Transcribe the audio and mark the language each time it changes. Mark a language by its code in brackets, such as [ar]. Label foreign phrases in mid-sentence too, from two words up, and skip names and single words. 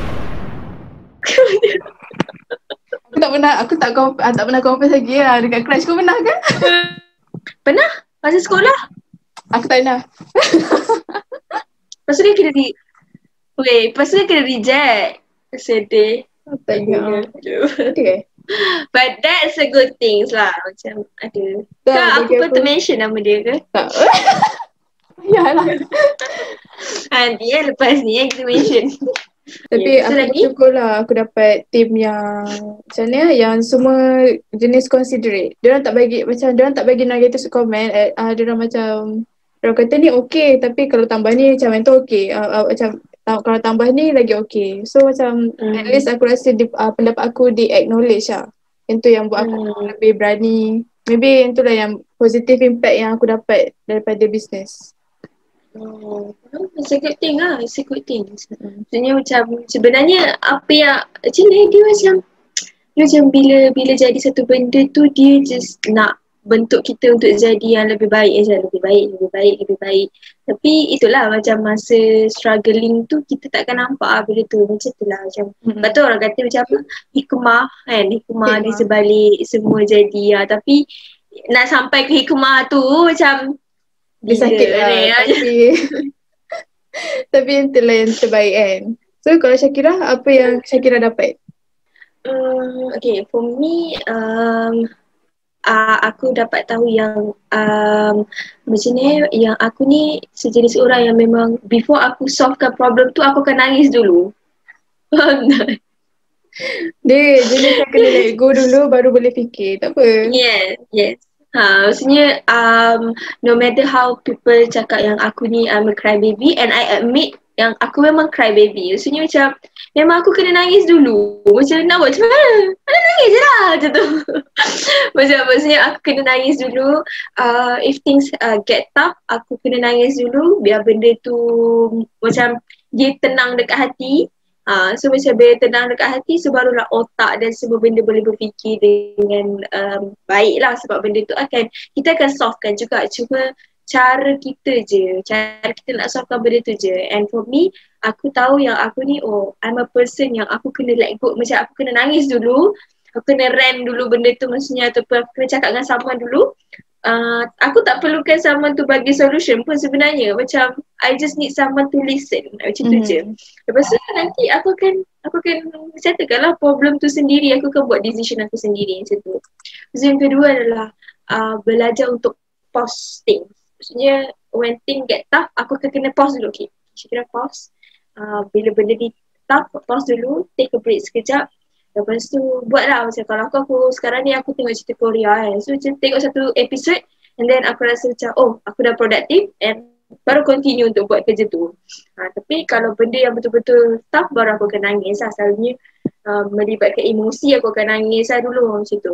[ms] Aku tak pernah confess lagi lah dekat crush. Kau pernah ke? Pernah? Masa sekolah? Aku tak pernah. Lepas tu dia kena reject. Sedih. Tak ingat. Okay. [en] But that's a good thing lah. [ms] Macam ada. Kak, aku patut mention nama dia ke? Tak. Yalah. Nanti lepas ni kita mention. Tapi aku bersyukur lah aku dapat team yang macam ni, yang semua jenis considerate. Diorang tak bagi [en] negative comment. [ms] Diorang macam, diorang kata ni okay, tapi kalau tambah ni macam yang tu okay. Macam kalau tambah ni lagi okay. So macam [en] at least [ms] aku rasa pendapat aku di-acknowledge lah. Itu yang buat aku lebih berani. Maybe itulah yang [en] positive impact [ms] yang aku dapat daripada bisnes. [en] It's a good thing lah. It's a good thing. [ms] Maksudnya macam sebenarnya apa yang macam ni dia macam bila jadi satu benda tu dia just nak bentuk kita untuk jadi yang lebih baik je, lebih baik. Tapi itulah macam masa struggling tu kita takkan nampak lah benda tu. Macam tu lah macam betul orang kata macam apa hikmah kan, hikmah di sebalik semua jadi tapi nak sampai ke hikmah tu macam dia sakit lah tapi itulah yang terbaik kan. So kalau Syakira, apa yang Syakira dapat? Okay, [en] for me [ms] aku dapat tahu yang macam ni, yang aku ni sejenis orang yang memang before aku solvekan problem tu aku akan nangis dulu. Dia jenis yang kena [en] let go [ms] dulu baru boleh fikir, tak apa. Yes. Maksudnya [en] no matter how people [ms] cakap yang aku ni [en] I'm a crybaby, [ms] and [en] I admit [ms] yang aku memang crybaby. Maksudnya macam memang aku kena nangis dulu. Macam nak buat macam mana? Nangis je lah macam tu. Maksudnya aku kena nangis dulu. [en] If things get tough, [ms] aku kena nangis dulu biar benda tu macam dia tenang dekat hati. So macam bila tenang dekat hati, so barulah otak dan semua benda boleh berfikir dengan baik lah. Sebab benda tu kita akan solvekan juga. Cuma cara kita nak solvekan benda tu je. [en] And for me, [ms] aku tahu yang aku ni, [en] oh I'm a person [ms] yang aku kena [en] let go. [ms] Macam aku kena nangis dulu, aku kena rant dulu benda tu maksudnya, ataupun aku kena cakap dengan someone dulu. Aku tak perlukan someone tu bagi solution pun sebenarnya. [en] Macam I just need someone to listen. [ms] Macam tu je. Lepas tu nanti aku akan settlekan lah problem tu sendiri. Aku akan buat decision aku sendiri macam tu. Lepas yang kedua adalah belajar untuk pause things. Maksudnya [en] when things get tough, [ms] aku akan kena pause dulu. Okay, saya kena pause. Bila benda ni tough, pause dulu, [en] take a break sekejap. [ms] Lepas tu buatlah macam kalau aku sekarang ni aku tengok cerita Korea kan. So macam tengok satu episode [en] and then [ms] aku rasa macam oh aku dah produktif and baru continue untuk buat kerja tu. Tapi kalau benda yang betul-betul tough baru aku akan nangis lah. Selalunya melibatkan emosi aku akan nangis lah dulu macam tu.